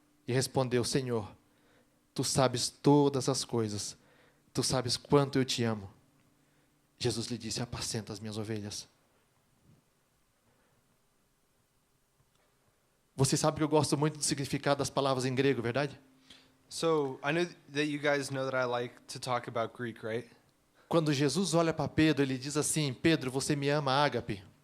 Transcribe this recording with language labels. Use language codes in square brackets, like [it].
[pt] E respondeu: Senhor, tu sabes todas as coisas, tu sabes quanto eu te amo. Jesus lhe disse: apacenta as minhas ovelhas. Você sabe que eu gosto muito do significado das palavras em grego, verdade? [en] So I know that you guys know that I like to talk about Greek, right? [pt] Quando Jesus olha para Pedro, ele diz assim: Pedro, você me ama, ágape?